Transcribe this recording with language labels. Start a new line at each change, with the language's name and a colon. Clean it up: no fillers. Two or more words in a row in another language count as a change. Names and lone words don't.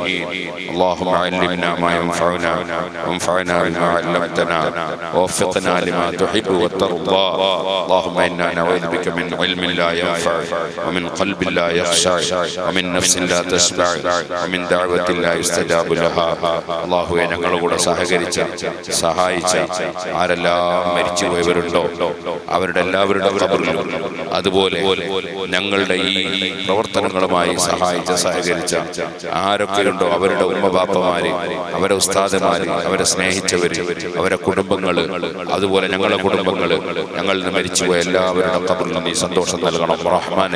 Arabic: اللهم علمنا ما ينفعنا وانفعنا بما علمتنا ووفقنا لما تحب وترضى. اللهم إنا نعوذ بك من علم لا ينفع ومن قلب لا يخشع ومن نفس لا تشبع ومن دعوة لا يستجاب لها.
Malayalam: അല്ലാഹുവേ, ഞങ്ങളോട് സഹായിച്ച ആരെല്ലാം മരിച്ചു പോയവരുണ്ടോ അവരുടെ എല്ലാവരുടെ ഖബറിലും അതുപോലെ ഞങ്ങളുടെ ഈ പ്രവർത്തനങ്ങളുമായി സഹകരിച്ച ആരൊക്കെയുണ്ടോ അവരുടെ ഉമ്മബാപ്പമാര്, അവരെ ഉസ്താദുമാര്, അവരെ സ്നേഹിച്ചവര്, അവരെ കുടുംബങ്ങള്, അതുപോലെ ഞങ്ങളുടെ കുടുംബങ്ങള്, ഞങ്ങളിൽ നിന്ന് മരിച്ചുപോയ എല്ലാവരുടെ ഖബറിലും നീ സന്തോഷം നൽകണം റഹ്മാനെ.